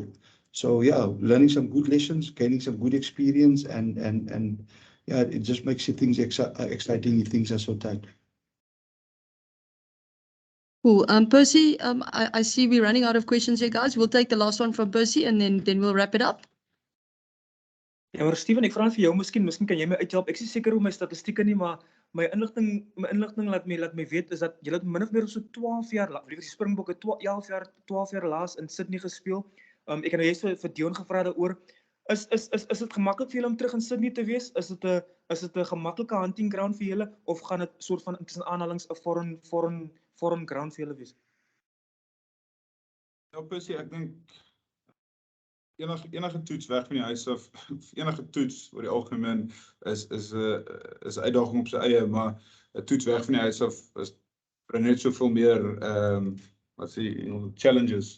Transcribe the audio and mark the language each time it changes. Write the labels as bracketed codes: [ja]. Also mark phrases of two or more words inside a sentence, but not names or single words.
[en] So yeah, learning some good lessons, gaining some good experience, and yeah, it just makes things exciting if things are so tight. Cool. Percy, I see we're running out of questions here, guys. We'll take the last one from Percy, and then we'll wrap it up. [af] Ja, maar Steven, ek vra net vir jou, miskien kan jy my uithelp. Ek is seker hoe my statistieke nie, maar my inligting laat my weet is dat julle min of meer so 12 jaar, liewer die Springbokke 12 jaar laas in Sydney gespeel. Ek het nou juist vir Deon gevra daaroor. Is dit gemaklik vir julle om terug in Sydney te wees? Is dit 'n gemaklike [en] hunting ground [af] vir julle, of gaan dit soort van tussen aanhalings 'n [en] foreign ground [af] vir julle wees? Ja, Percy, ek dink enige toets weg van die huis af, enige toets oor die algemeen is 'n uitdaging op sy eie, maar 'n toets weg van die huis af bring net soveel meer challenges.